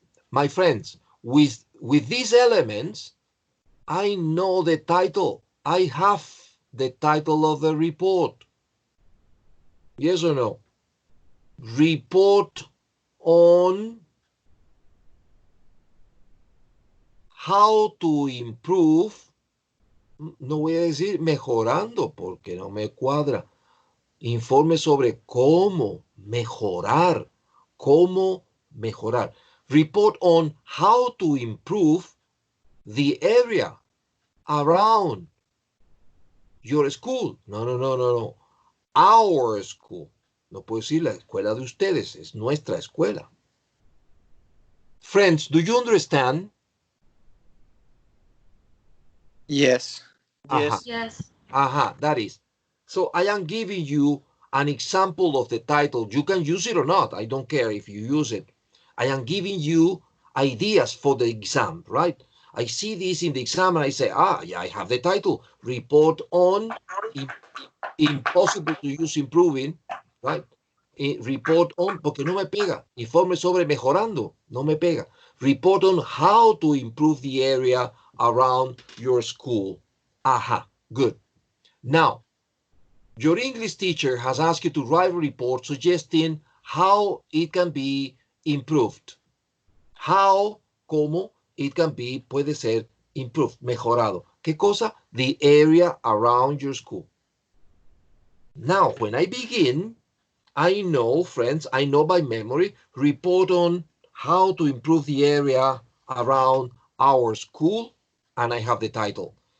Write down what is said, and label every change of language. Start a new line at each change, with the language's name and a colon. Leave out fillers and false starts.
English: My friends, with these elements, I know the title. I have the title of the report. Yes or no? Report on how to improve.
Spanish: No voy a decir mejorando porque no me cuadra. Informe sobre cómo mejorar. Cómo mejorar.
English: Report on how to improve the area around your school. No. Our school.
Spanish: No puedo decir la escuela de ustedes. Es nuestra escuela.
English: Friends, do you understand? Yes. Yes. That is. So I am giving you an example of the title. You can use it or not. I don't care if you use it. I am giving you ideas for the exam, right? I see this in the exam and I say, yeah, I have the title. Report on impossible to use improving, right? Report on,
Spanish: porque no me pega. Informe sobre mejorando, no me pega.
English: Report on how to improve the area around your school. Good. Now, your English teacher has asked you to write a report suggesting how it can be improved. How, cómo, it can be,
Spanish: puede ser
English: improved, mejorado.
Spanish: ¿Qué cosa?
English: The area around your school. Now, when I begin, I know, friends, I know by memory, report on how to improve the area around our school, and I have the title.